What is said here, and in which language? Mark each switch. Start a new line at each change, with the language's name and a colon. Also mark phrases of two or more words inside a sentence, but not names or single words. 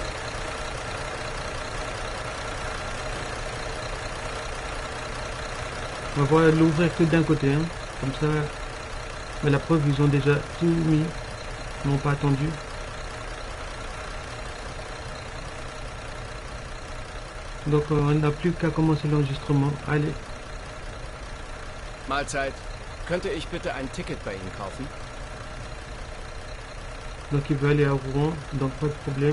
French: On va pouvoir l'ouvrir que d'un côté, hein. Comme ça. Mais la preuve, ils ont déjà tout mis. Ils n'ont pas attendu. Donc on n'a plus qu'à commencer l'enregistrement. Allez.
German: Mahlzeit. Könnte ich bitte ein Ticket bei Ihnen kaufen?
French: Donc il veut aller à Rouen, donc pas de problème.